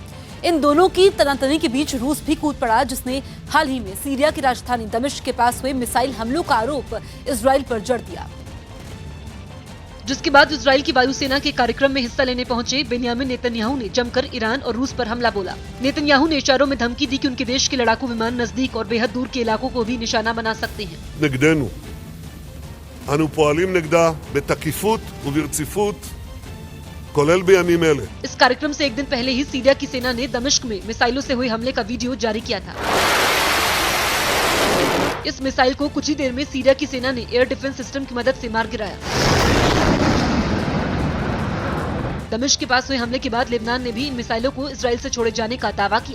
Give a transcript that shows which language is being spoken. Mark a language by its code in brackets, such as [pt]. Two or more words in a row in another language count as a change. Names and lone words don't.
[hi] इन दोनों की तनातनी के बीच रूस भी कूद पड़ा, जिसने हाल ही में सीरिया की राजधानी दमिश्क के पास हुए मिसाइल हमलों का आरोप इजराइल पर जड़ दिया, जिसके बाद इजराइल की वायुसेना के कार्यक्रम में हिस्सा लेने पहुंचे बेन्यामिन नेतन्याहू ने जमकर ईरान और रूस पर हमला बोला। नेतन्याहू ने इशारों में धमकी दी कि उनके देश के लड़ाकू विमान नजदीक और बेहद दूर के इलाकों को भी निशाना बना सकते हैं। [he] אנו פועלים נגדה בתקיפות וברציפות, כולל בימים אלה. [hi] इस कार्यक्रम से एक दिन पहले ही सीरिया की सेना ने दमिश्क में मिसाइलों से हुए हमले का वीडियो जारी किया था। इस मिसाइल को कुछ ही देर में सीरिया की सेना ने [en] air defense system [hi] की मदद से मार गिराया। दमिश्क के पास हुए हमले के बाद लेबनान ने भी इन मिसाइलों को इजराइल से छोड़े जाने का दावा किया।